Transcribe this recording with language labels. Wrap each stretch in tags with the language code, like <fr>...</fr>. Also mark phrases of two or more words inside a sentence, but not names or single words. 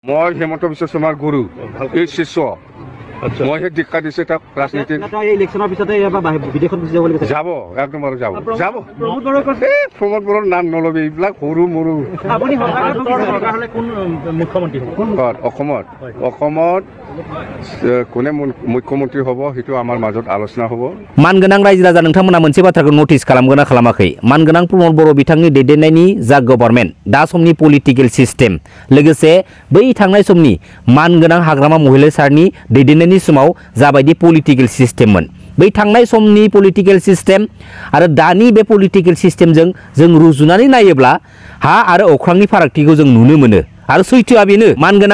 <as>মই হেমন্ত বিশ্ব শৰ্মাৰ গুৰু এই শিষ্য মই সেই দীক্ষা দিছো তাক ৰাজনীতিত যাব একদম আৰু যাব যাব প্ৰমোদ বড়োৰ নাম নলবি এইবিলাক সৰু মৰু অসমত কোনে মুখ্যমন্ত্ৰী হ'ব সেইটো আমাৰ মাজত আলোচনা হ'ব</as> <brx>मानगोनां रायजो राजा नोंथांमोना मोनसे बाथ्राखौ नटिस खालामगोना खालामाखै मानगोनां प्रमोद बर' बिथांनि दैदेननायनि जा गभर्नमेन्ट दा समनि</brx> <en>political system</en> <brx>लोगोसे बै थांनाय समनि मानगोनां हाग्रामा महिला सारनि दैदेननायनि समाव जाबायदि</brx> <en>political system</en> <brx>बै थांनाय समनि</brx> <en>political system</en> <brx>आरो दानि बे</brx> <en>political system</en> <brx>जों रुजुनानै नायोब्ला हा आरो अख्रांनि फारागथिखौ जों नुनो मोनो आरो सैथोआ बेनो मानगोनां</brx>